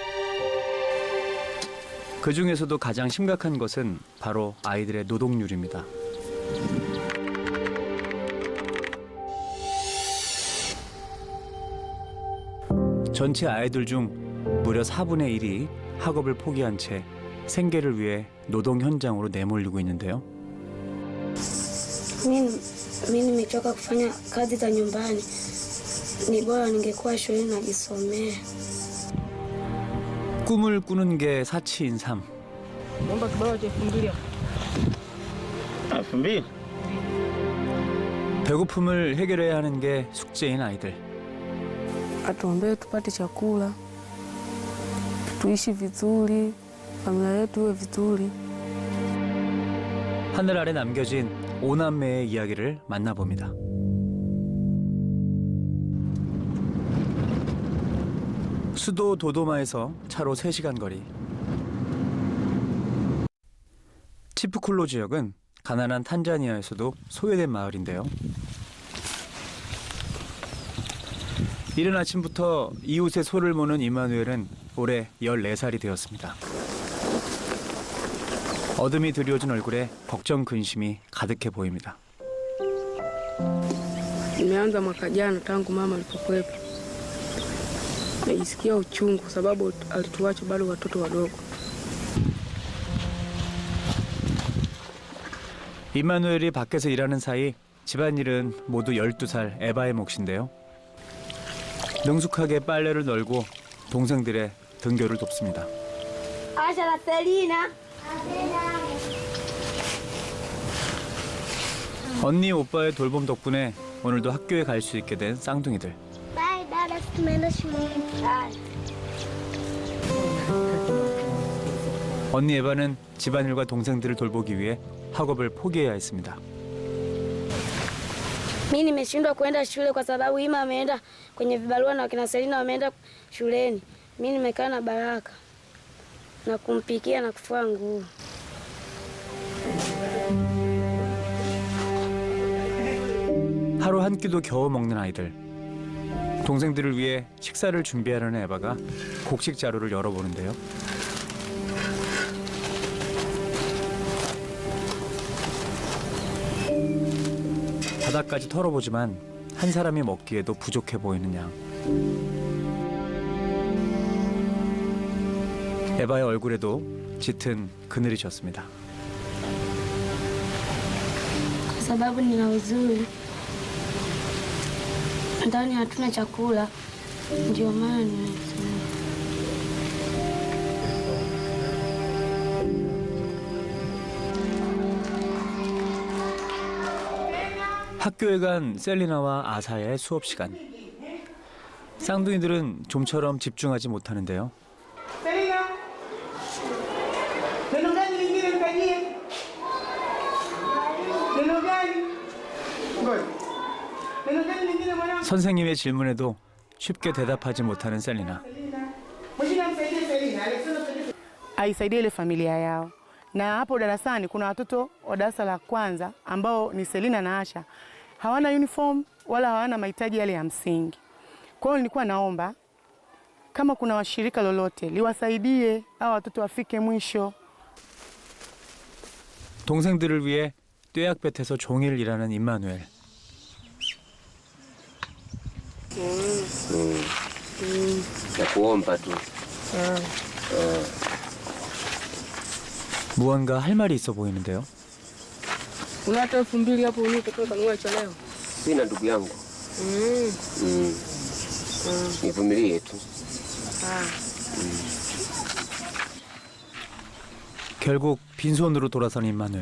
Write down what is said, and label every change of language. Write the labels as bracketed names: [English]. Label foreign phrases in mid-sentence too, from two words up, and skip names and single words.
[Korean] 그 중에서도 가장 심각한 것은 바로 아이들의 노동률입니다. 전체 아이들 중 무려 4분의 1이 학업을 포기한 채 생계를 위해 노동 현장으로 내몰리고 있는데요. [Swahili] Mi nimechoka kufanya kazi za nyumbani, ni bora ningekuwa shuleni najisomea. [Korean] 꿈을 꾸는 게 사치인 삶. [Swahili] Naomba kibao cha 2,000 hapo. 2,000. [Korean] 배고픔을 해결해야 하는 게 숙제인 아이들. [Swahili] atuombee tupate chakula, tuishi vizuri, familia yetu iwe vizuri. [Korean] 하늘 아래 남겨진 5남매의 이야기를 만나봅니다. 수도 도도마에서 차로 3시간 거리. 치프콜로 지역은 가난한 탄자니아에서도 소외된 마을인데요. 이른 아침부터 이웃의 소를 모는 이마누엘은 올해 14살이 되었습니다. 어둠이 드리워진 얼굴에 걱정 근심이 가득해 보입니다. [Swahili] Nimeanza mwaka jana tangu mama alipokuwepo. Najisikia uchungu kwa sababu alituacha bado watoto wadogo. [Korean] 이마누엘이 밖에서 일하는 사이 집안일은 모두 12살 에바의 몫인데요. 능숙하게 빨래를 널고 동생들의 등교를 돕습니다. [Swahili] Acha la Selina. [Korean] 언니 오빠의 돌봄 덕분에 오늘도 학교에 갈 수 있게 된 쌍둥이들. [Swahili] Bye, dada, tumeenda shuleni. [Korean] 언니 에바는 집안일과 동생들을 돌보기 위해 학업을 포기해야 했습니다. [Swahili] Mimi nimeshindwa kwenda shule kwa sababu Ima ameenda kwenye vibarua na wakina Selina wameenda shuleni. Mimi nimekaa na Baraka na kumpikia na kufua nguo. [Korean] 하루 한 끼도 겨우 먹는 아이들. 동생들을 위해 식사를 준비하려는 에바가 곡식 자루를 열어보는데요. 바닥까지 털어보지만 한 사람이 먹기에도 부족해 보이는 양. 에바의 얼굴에도 짙은 그늘이 졌습니다. [Swahili] Kwa sababu nina huzuni. Ndani hatuna chakula. Ndio maana nimesema. [Korean] 학교에 간 셀리나와 아사야의 수업 시간. 쌍둥이들은 좀처럼 집중하지 못하는데요. [Swahili] Selina, neno gani lingine mtajie? Neno gani? Ngoja. Neno gani lingine mwanangu? [Korean] 선생님의 질문에도 쉽게 대답하지 못하는 셀리나. [Swahili] Mwingine amsaidie Selina. Alexander msaidie. aisaidie ile familia yao. Na hapo darasani kuna watoto wa darasa la kwanza ambao ni Selina na Asha, hawana uniform wala hawana mahitaji yale ya msingi. Kwa hiyo nilikuwa naomba kama kuna washirika lolote liwasaidie hao watoto wafike mwisho. [Korean] 동생들을 위해 뙤약볕에서 종일 일하는 임마누엘. [Swahili] Ya kuomba tu. [Korean] 무언가 할 말이 있어 보이는데요. [Swahili] Una hata 2000 hapo ulipo kanunua cha leo. Sina ndugu yangu. Nivumilie tu. [Korean] 결국 빈손으로 돌아선 임마누엘.